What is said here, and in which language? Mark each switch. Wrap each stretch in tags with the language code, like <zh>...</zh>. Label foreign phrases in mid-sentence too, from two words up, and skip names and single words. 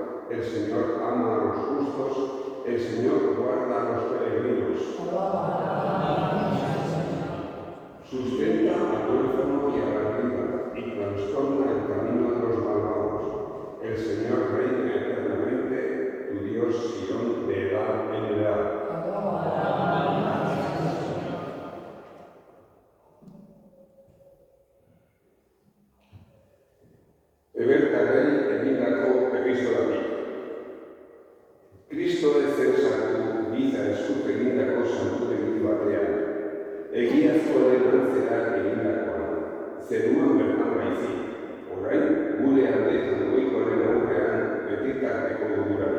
<es>El Señor ama a los justos. El Señor guarda a los peregrinos. Sustenta al huérfano y a la viuda, y trastorna el camino de los malvados. El Señor reina eternamente, tu Dios Sión de edad en edad.</es> <eu>Ebertarei egindako epistolatik. Kristo ez zen sartu giza eskut egindako santutegi batean, Egiazkoaren antzera egindakoa, zeruan bertan baizik, orain gure alde jangoikoaren aurrean betitarteko dugurari.</eu>